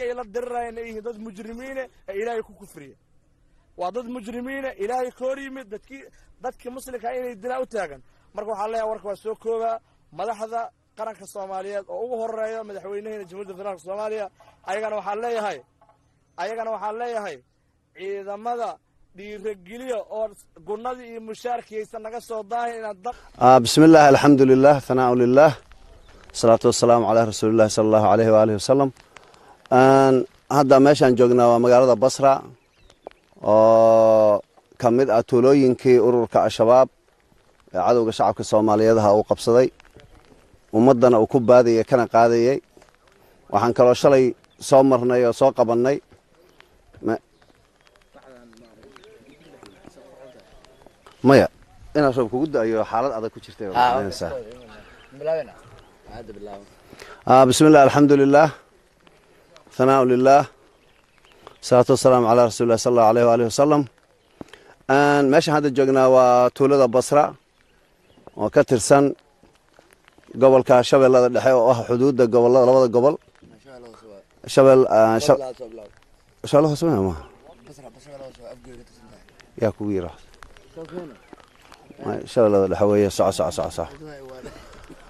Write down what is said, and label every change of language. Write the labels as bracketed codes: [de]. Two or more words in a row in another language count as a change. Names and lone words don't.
[so] ay la dirirayaan yihiin dad mujrimiin ah ilaahay ku kufriye waa dad mujrimiin ah ilaahay ka hor yimid dadkii muslimka inay dilaa u taagan marka waxaa leeyahay warka waa soo kooba madaxda qaranka Soomaaliyeed oo ugu horeeyo madaxweynaha Jamhuuriyadda Federaalka Soomaaliya ayagana waxaa leeyahay ciidamada dhiirigeliyo oo gunadii iyo mushaarkiisa naga soo daahay inaad [ar] بسم الله الحمد لله ثناء لله الصلاة والسلام على رسول الله صلى الله عليه وآله وسلم [so] hadda meeshaan joognaa waa magaalada Basra oo ka mid ah tuulooyinkii ururka al-shabaab ee cadowga shacabka Soomaaliyeed uu qabsaday ummadana uu ku baadiyay kana qaadayay waxaan kaloo shalay soo marnay oo soo qabanay maya inaa soo kugu daayo xaalad adag ku jirtay [ar] بسم الله الحمد لله ثناء لله الصلاة والسلام على رسول الله صلى الله عليه وآله وسلم [so] meeshaan hadda joognaa waa tuulada Basra oo ka tirsan gobolka Shabeellada Dhexe oo ah xuduudda gobolada labada gobol Shabeellaha Soomaaliya yaa kugu yiraahdo Shabeellada Dhexe weeye soco inaan